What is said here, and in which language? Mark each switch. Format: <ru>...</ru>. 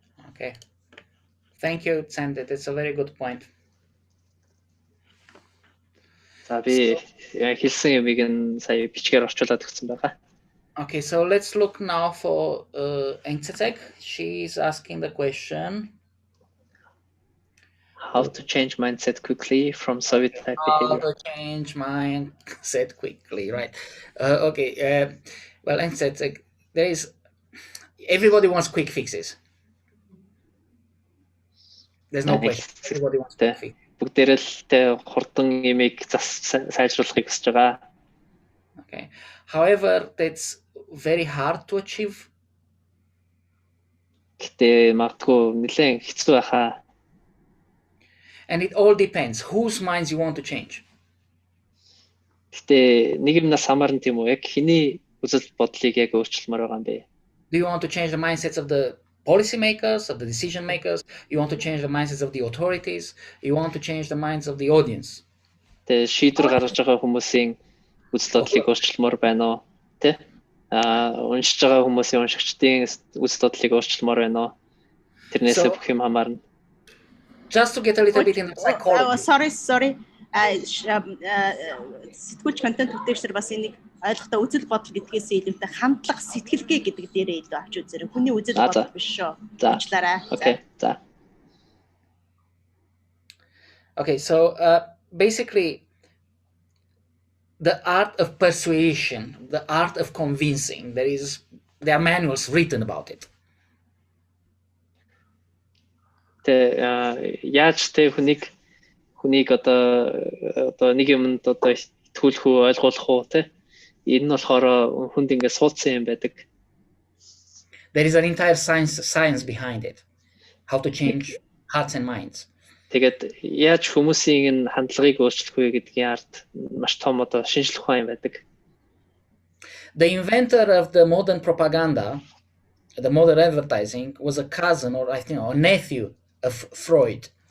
<en>Okay. Thank you, Sandra. That's a very good point.</en> <mn>Би хэлсэн юмыг нь сая бичгээр орчуулад өгсөн байгаа.</mn> <en>Okay, so let's look now for Engtsek. She's asking the question. How to change mindset quickly from Soviet type behavior. How to change mindset quickly, right? Okay, well, Engtsek, everybody wants quick fixes. There's no question. Everybody wants quick fixes.</en> <mn>Бүгдээрээ л хурдан имийг сайжруулахыг хүсэж байгаа.</mn> <en>Okay. However, that's very hard to achieve.</en> <mn>Гэтэ магадгүй нэлээд хэцүү байхаа.</mn> <en>And it all depends whose minds you want to change.</en> <mn>Гэтэ нэг юмнаас хамаарна тийм үү? Яг хэний үзэл бодлыг яг өөрчилмөр байгаа юм бэ?</mn> <en>Do you want to change the mindsets of the policymakers, of the decision makers? You want to change the mindsets of the authorities? You want to change the minds of the audience?</en> <mn>Тэ шийдвэр гаргаж байгаа хүмүүсийн үзэл бодлыг өөрчилмөр байна уу? Тэ? Уншиж байгаа хүмүүсийн уншигчдын үзэл бодлыг өөрчилмөр байна уу? Тэрнээсээ бүх юм хамаарна.</mn> <en>Just to get a little bit in the psychology. Sorry.</en> <mn>Сэтгүүлч контент бүтээгчдэр бас энийг ойлгохдоо үзэл бодол гэдгээс илүүтэй хандлах сэтгэлгээ гэдэг дээрээ илүү авч үзээрэй. Хүний үзэл бодол биш шүү. Уучлаарай.</mn> <en>Okay, so basically the art of persuasion, the art of convincing, there are manuals written about it.</en> <mn>Яаж хүнийг одоо нэг юмд одоо итгүүлэх үү, ойлгуулах уу те? Энэ нь болохоор хүнд ингэ суудсан юм байдаг.</mn> <en>There is an entire science behind it. How to change hearts and minds.</en> <mn>Тэгээд яаж хүмүүсийн хандлагыг өөрчлөх вэ гэдгийн ард маш том одоо шинжлэх ухаан юм байдаг.</mn> <en>The inventor of the modern propaganda, the modern advertising, was a cousin or I think a nephew of Freud.</en>